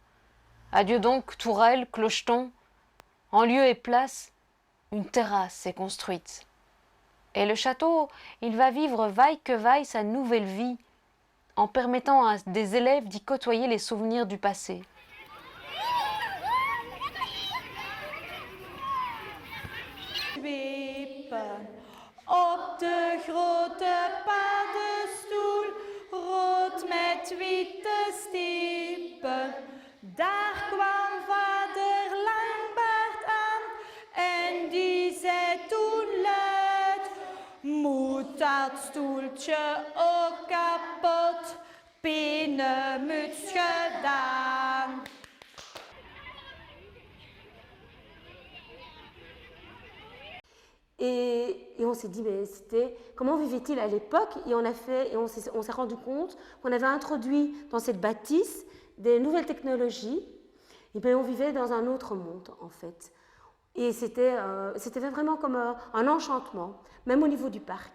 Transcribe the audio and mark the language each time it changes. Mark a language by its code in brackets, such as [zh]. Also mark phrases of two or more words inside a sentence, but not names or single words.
[fr] Adieu donc tourelle, clocheton. En lieu et place, une terrasse est construite. Et le château, il va vivre vaille que vaille sa nouvelle vie, en permettant à des élèves d'y côtoyer les souvenirs du passé. [nl] Op de grote paddenstoel, rood met witte stippen. Daar kwam vader Langbaard aan en die zei toen luid: moet dat stoeltje ook kapot, pinemuts gedaan. [fr] Et on s'est dit, mais comment vivait-il à l'époque? Et on s'est rendu compte qu'on avait introduit dans cette bâtisse des nouvelles technologies. Et bien, on vivait dans un autre monde, en fait. Et c'était vraiment comme un enchantement, même au niveau du parc.